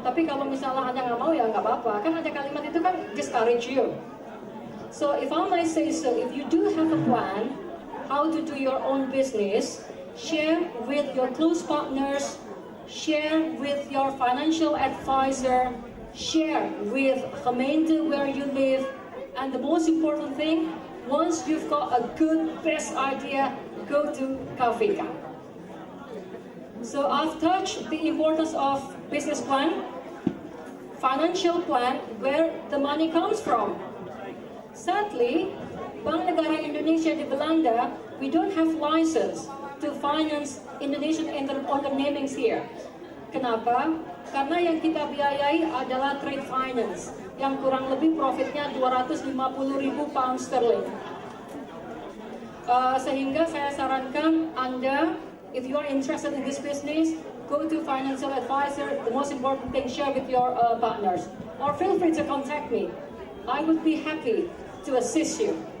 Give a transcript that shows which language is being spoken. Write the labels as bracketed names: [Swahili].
[Indonesian] Tapi kalau misalnya Anda nggak mau ya nggak apa-apa. Kan ada kalimat itu kan [English] discourage you. So if I might say so, if you do have a plan how to do your own business, share with your close partners, share with your financial advisor, share with gemeente where you live, and the most important thing, once you've got a good, best idea, go to KVK. So I've touched the importance of business plan, financial plan, where the money comes from. Sadly, Bank Negara Indonesia [Indonesian] di Belanda, [English] we don't have license to finance Indonesian undernemings here. [Indonesian] Kenapa? Karena yang kita biayai adalah trade finance, yang kurang lebih profitnya 250.000 pound sterling. Sehingga saya sarankan Anda, [English] if you are interested in this business, go to financial advisor. The most important thing, share with your partners. Or feel free to contact me. I would be happy to assist you.